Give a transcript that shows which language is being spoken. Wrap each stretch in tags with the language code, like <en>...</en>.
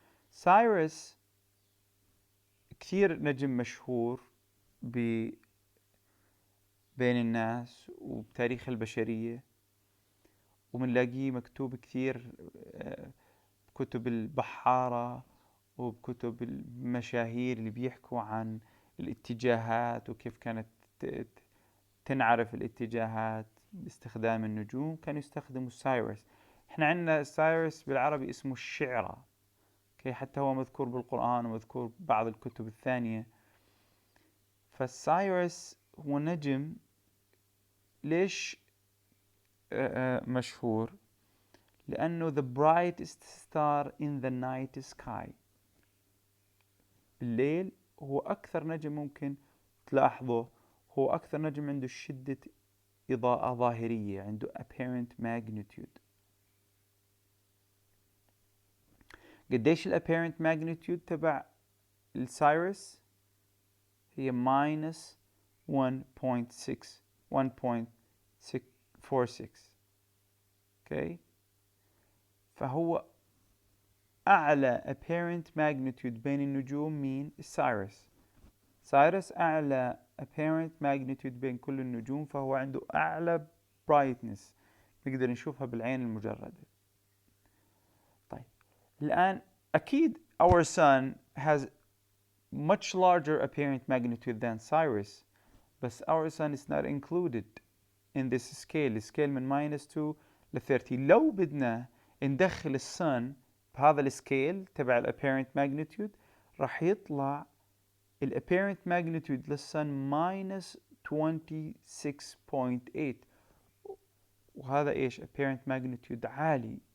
<ar>سايرس كثير نجم مشهور بين الناس وبتاريخ البشرية، ومنلاقيه مكتوب كثير بكتب البحارة وبكتب المشاهير اللي بيحكوا عن الاتجاهات وكيف كانت تنعرف الاتجاهات باستخدام النجوم. كانوا يستخدموا سايرس. احنا عندنا سايرس بالعربي اسمه الشعرة، حتى هو مذكور بالقرآن ومذكور بعض الكتب الثانية. فالسايرس هو نجم ليش مشهور؟ لأنه</ar> <en>the brightest star in the night sky.</en> <ar>بالليل هو أكثر نجم ممكن تلاحظه، هو أكثر نجم عنده شدة إضاءة ظاهرية، عنده apparent magnitude. قديش ال apparent magnitude تبع السايرس؟ هي -1.6 1.646. اوكي. فهو أعلى apparent magnitude بين النجوم مين؟ السايرس. سايرس أعلى apparent magnitude بين كل النجوم، فهو عنده أعلى brightness نقدر نشوفها بالعين المجردة. طيب الآن أكيد</ar> <en>our sun has much larger apparent magnitude than Sirius, but our sun is not included in this scale.</en> <ar>السكيل من -2 ل 30. لو بدنا ندخل السن بهذا السكيل تبع الapparent magnitude راح يطلع الapparent magnitude للسن -26.8. وهذا ايش؟ apparent magnitude عالي،</ar>